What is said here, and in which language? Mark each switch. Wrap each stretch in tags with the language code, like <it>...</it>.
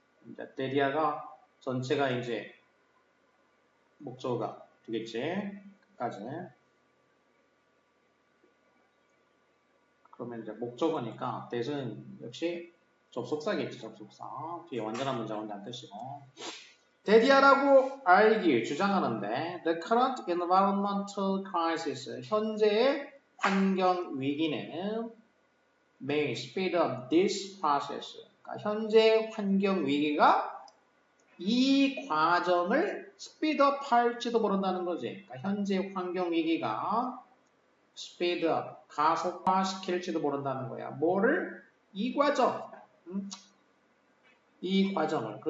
<ko>이제 데디아가 전체가 이제 목적어가 되겠지. 까지. 그러면 이제 목적어니까 that은 역시 접속사겠지. 접속사. 뒤에 완전한 문장 온다는 뜻이고.</ko> <en>데디아라고 argue,</en> <ko>주장하는데</ko> <en>the current environmental crisis,</en> <ko>현재의 환경 위기는</ko> <en>may speed up this process.</en> <ko>그러니까 현재 환경 위기가 이 과정을 speed up 할지도 모른다는 거지. 그러니까 현재 환경 위기가 speed up, 가속화시킬지도 모른다는 거야. 뭐를? 이 과정. 이 과정을.</ko>